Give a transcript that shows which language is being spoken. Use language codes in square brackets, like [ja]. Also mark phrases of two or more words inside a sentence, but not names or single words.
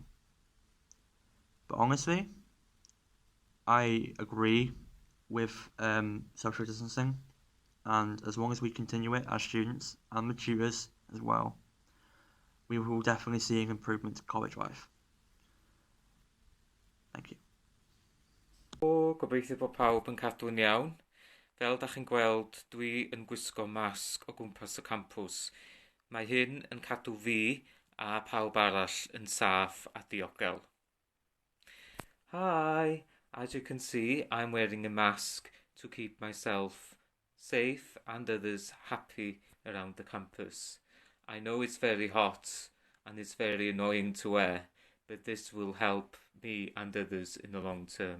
[en] But honestly, I agree with social distancing, and as long as we continue it as students and the tutors as well, we will definitely see an improvement to college life. Thank you. [cy] Gobeithio bod pawb yn cadw'n iawn. Fel da chi'n gweld, dwi yn gwisgo masg o gwmpas y campws. Mae hyn yn cadw fi a pawb arall yn saff a diogel. [en] Hi, as you can see, I'm wearing a mask to keep myself safe and others happy around the campus. I know it's very hot and it's very annoying to wear, but this will help me and others in the long term.